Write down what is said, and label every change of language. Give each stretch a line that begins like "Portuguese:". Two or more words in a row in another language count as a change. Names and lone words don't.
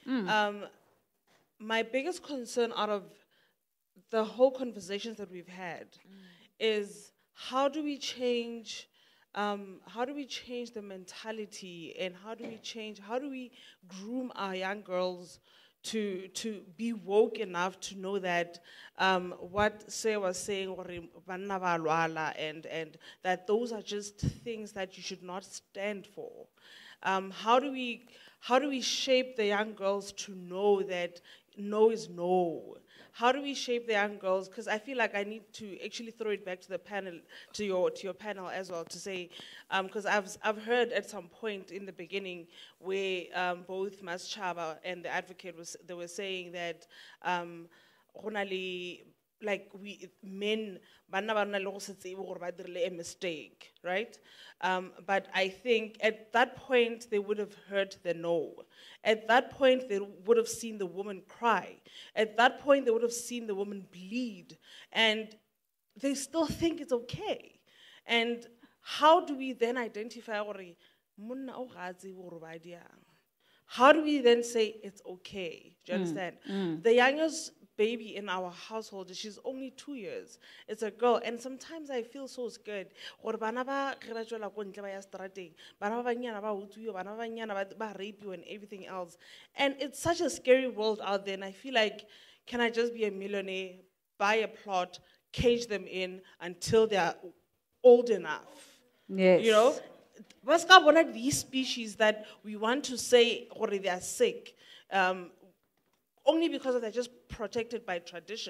English: My biggest concern out of the whole conversations that we've had is how do we change the mentality, and how do we groom our young girls to be woke enough to know that what Say was saying, or
Tswana: banna ba lwala,
English: and that those are just things that you should not stand for. How do we shape the young girls to know that no is no? How do we shape the young girls? Because I feel like I need to actually throw it back to the panel, to your panel as well, to say, because I've heard at some point in the beginning where both Mas Chaba and the advocate were saying that like men
Tswana: banna ba na le go se tsebe gore ba dirile
English: a mistake, right? But I think at that point they would have heard the no. At that point they would have seen the woman cry. At that point they would have seen the woman bleed, and they still think it's okay. And how do we then identify
Tswana: gore monna o ga tsebe gore ba diang?
English: How do we then say it's okay? Do you understand? The youngest baby in our household, she's only 2 years. It's a girl, and sometimes I feel so scared.
Tswana: Gore bana ba ge ba tswela ko ntle ba ya strateng, bana ba banyana ba utswiwa, bana ba banyana ba
English: rape you and everything else.
Tswana: And it's such a scary world out there, and I feel like, can I just be a millionaire, buy a plot, cage them in until they are old enough? Yes. You know? What's one of these species that we want to say or they are sick, only because they're just protected by tradition.